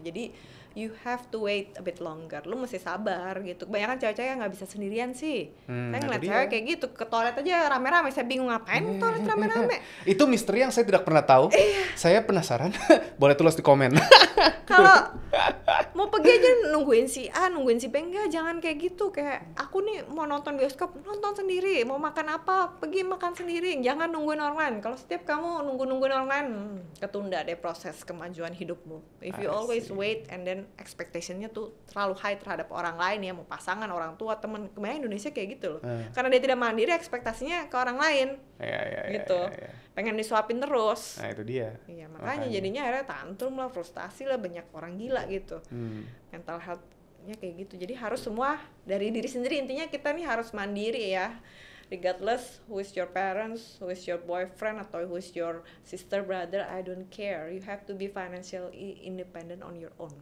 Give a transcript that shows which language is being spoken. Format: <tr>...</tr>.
<id>Jadi</id> <en>you have to wait a bit longer.</en> <id>Lu mesti sabar gitu. Kebanyakan cewek-cewek nggak bisa sendirian sih. Saya ngeliat cewek kayak gitu ke toilet aja rame-rame. Saya bingung ngapain ke toilet rame-rame. Itu misteri yang saya tidak pernah tahu. Saya penasaran. Boleh tulis di komen. Kalau mau pergi aja nungguin si A, nungguin si B, enggak, jangan kayak gitu. Kayak aku nih mau nonton bioskop, nonton sendiri. Mau makan apa, pergi makan sendiri. Jangan nungguin orang lain. Kalau setiap kamu nungguin orang lain, ketunda deh proses kemajuan hidupmu.</id> <en>If you always wait and then expectation-</en> <id>nya tuh terlalu</id> <en>high</en> <id>terhadap orang lain ya, mau pasangan, orang tua, teman. Kebanyakan Indonesia kayak gitu loh. Karena dia tidak mandiri, ekspektasinya ke orang lain. Gitu. Pengen disuapin terus. Nah, itu dia. Iya, makanya jadinya akhirnya tantrum lah, frustasi lah, banyak orang gila gitu. Mental health-nya kayak gitu. Jadi harus semua dari diri sendiri. Intinya kita nih harus mandiri ya.</id> <en>Regardless who is your parents, who is your boyfriend,</en> <id>atau</id> <en>who is your sister, brother, I don't care. You have to be financially independent on your own.</en>